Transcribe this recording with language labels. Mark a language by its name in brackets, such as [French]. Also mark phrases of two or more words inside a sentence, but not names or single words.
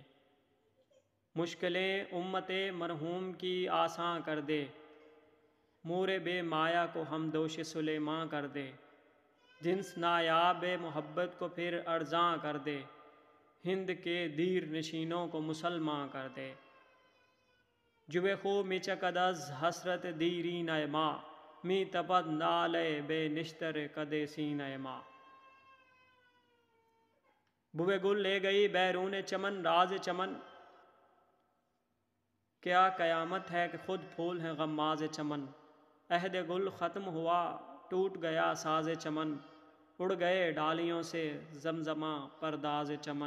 [Urdu] مشکلیں امت مرحوم کی آساں کر دے، مور بے مایا کو ہم دوش سلیماں کر دے۔ جنس نایاب محبت کو پھر ارزاں کر دے، ہند کے دیر نشینوں کو مسلماں کر دے۔ [Persian] جوے خو می چکد از حسرت دیرینہ ما، می تپد نالے بے نشتر کدے سینہ ما۔ [Urdu] بوئے گل لے گئی بیرون چمن راز چمن، کیا قیامت ہے کہ خود پھول ہیں غماز چمن۔ عہد گل ختم ہوا ٹوٹ گیا ساز چمن، اڑ گئے ڈالیوں سے زمزمہ پرداز چمن۔